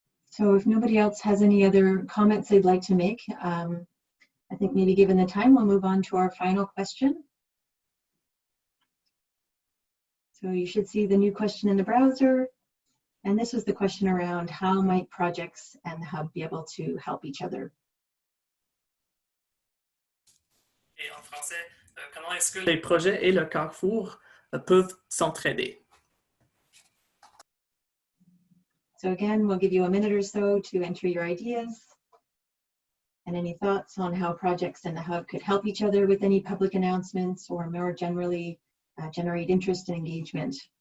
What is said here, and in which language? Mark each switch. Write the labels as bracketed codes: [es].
[en] So if nobody else has any other comments they'd like to make, I think maybe given the time, we'll move on to our final question. So you should see the new question in the browser. And this was the question around how might projects and the Hub be able to help each other? [fr] Et en français, comment est-ce que les projets et le Carrefour peuvent s'entraider? [en] So again, we'll give you a minute or so to enter your ideas and any thoughts on how projects and the Hub could help each other with any public announcements or more generally generate interest and engagement.